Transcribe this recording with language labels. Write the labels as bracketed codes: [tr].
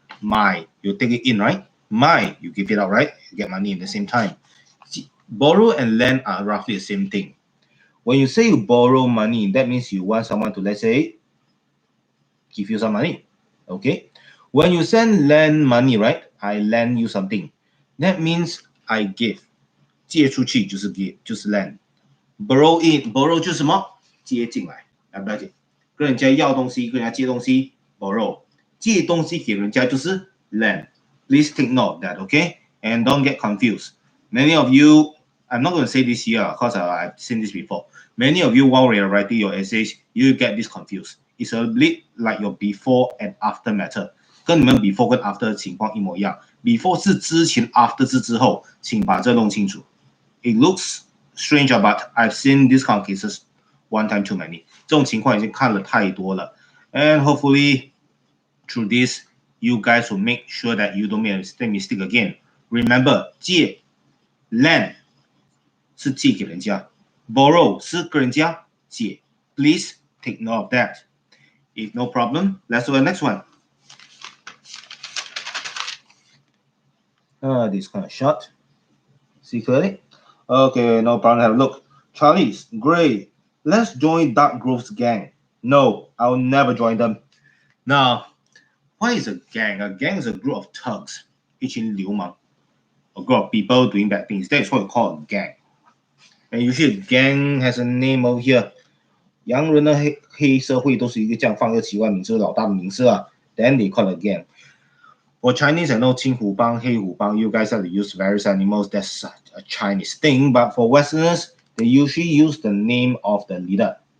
[en] My, you take it in, right? My, you give it out, right? You get money at the same time. See, borrow and lend are roughly the same thing. When you say you borrow money, that means you want someone to, let's say, give you some money. Okay? When you send lend money, right? I lend you something. That means I give. [zh] 借出去就是 give， 就是 lend。 [en] borrow in， [zh] borrow 就是什么？接进来，了不了解？跟人家要东西，跟人家借东西 ，borrow。借东西给人家就是 lend。 [en] Please take note of that, okay? And don't get confused. Many of you, I'm not going to say this here because I've seen this before. Many of you, while you're writing your essays, you get this confused. It's a bit like your before and after method. [zh] 跟你们 before 跟 after 的情况一模一样。Before 是之前 ，after 是之后，请把这弄清楚。 [en] It looks strange, but I've seen these kind of cases one time too many. [zh] 这种情况已经看了太多了。 [en] And hopefully, through this, you guys will make sure that you don't make a mistake again. [zh] Remember, 借 lend 是借给人家 ，borrow 是跟人家借。 [en] Please take note of that. If no problem, let's do the next one. This kind of short. See clearly? Okay, no problem. Have a look. Charlie's great. Let's join Dark Grove's gang. No, I'll never join them. Now, what is a gang? A gang is a group of thugs, [zh] 一群流氓, [en] a group of people doing bad things. That is what we call a gang. And usually, a gang has a name over here. [zh] 洋人的黑社会都是一个这样放一个奇怪名字，老大的名字啊。 [en] Then they call it a gang. For Chinese, I know 青虎帮, 黑虎帮, you guys have to use various animals. That's a Chinese thing. But for Westerners, they usually use the name of the leader.